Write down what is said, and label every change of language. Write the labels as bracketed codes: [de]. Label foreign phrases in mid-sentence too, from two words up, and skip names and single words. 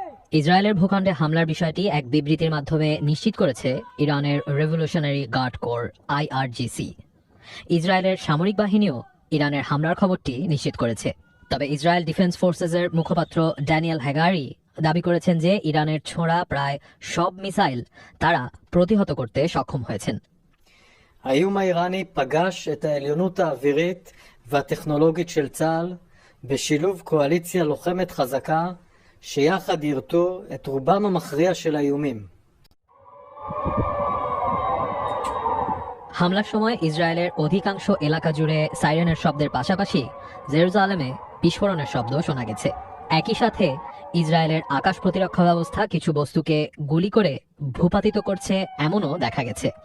[bn] ইসরায়েলের ভূখণ্ডে হামলার বিষয়টি এক বিবৃতির মাধ্যমে নিশ্চিত করেছে ইরানের রেভলিউশনারি গার্ড কোর আইআরজিসি। ইসরায়েলের সামরিক বাহিনীও ইরানের হামলার খবরটি নিশ্চিত করেছে। তবে ইসরায়েল ডিফেন্স ফোর্সেসের মুখপাত্র ড্যানিয়েল হ্যাগারি দাবি করেছেন যে ইরানের ছোঁড়া প্রায় সব মিসাইল তারা প্রতিহত করতে সক্ষম হয়েছেন। [he] האיום האיראני פגש את העליונות האווירית והטכנולוגית של צה"ל בשילוב קואליציה לוחמת חזקה שיחד ירתו את רובם המכריע של האיומים. [bn] হামলার সময় ইসরায়েলের অধিকাংশ এলাকা জুড়ে সাইরেনের শব্দের পাশাপাশি জেরুজালেমে বিস্ফোরণের শব্দ শোনা গেছে। একই সাথে ইসরায়েলের আকাশ প্রতিরক্ষা ব্যবস্থা কিছু বস্তুকে গুলি করে ভূপাতিত করছে এমনও দেখা গেছে।